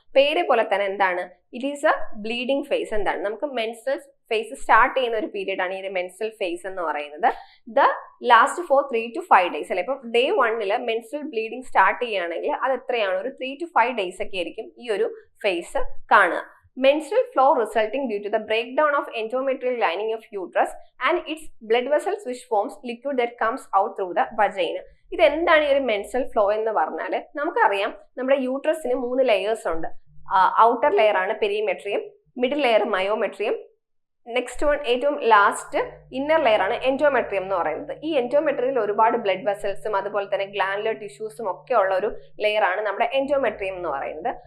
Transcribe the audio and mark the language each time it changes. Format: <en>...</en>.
<ml>പേര് പോലെ തന്നെ എന്താണ്?</ml> <en>It is a bleeding phase.</en> <ml>എന്താണ്? നമുക്ക് മെൻസ്ട്രൽ ഫേസ് സ്റ്റാർട്ട് ചെയ്യുന്ന ഒരു പീരീഡ് ആണ് ഈ മെൻസ്ട്രൽ ഫേസ് എന്ന് പറയുന്നത്.</ml> <en>the last for 3 to 5 days</en> <ml>അല്ലെ. ഇപ്പം ഡേ 1 മെൻസ്ട്രൽ ബ്ലീഡിംഗ് സ്റ്റാർട്ട് ചെയ്യുകയാണെങ്കിൽ അത് എത്രയാണ്? ഒരു</ml> <en>3 to 5 days</en> <ml>ഒക്കെ ആയിരിക്കും ഈ ഒരു ഫേസ് കാണുക.</ml> <en>Menstrual flow resulting due to the breakdown of endometrial lining of uterus and its blood vessels which forms liquid that comes out through the vagina.</en> <ml>ഇത് എന്താണ് ഈ ഒരു മെൻസ്ട്രൽ ഫ്ലോ എന്ന് പറഞ്ഞാൽ നമുക്കറിയാം നമ്മുടെ യൂട്രസിന് 3 ലെയേഴ്സ് ഉണ്ട്. ഔട്ടർ ലെയർ ആണ് perimetrium, middle layer myometrium, next one ഏറ്റവും ലാസ്റ്റ് ഇന്നർ ലെയർ ആണ് എൻഡോമെട്രിയം എന്ന് പറയുന്നത്. ഈ എൻഡോമെട്രിയയിൽ ഒരുപാട് ബ്ലഡ് വെസൽസും അതുപോലെ തന്നെ ഗ്ലാൻഡുലർ ടിഷ്യൂസും ഒക്കെ ഉള്ള ഒരു ലെയർ ആണ് നമ്മുടെ എൻഡോമെട്രിയം എന്ന് പറയുന്നത്.</ml>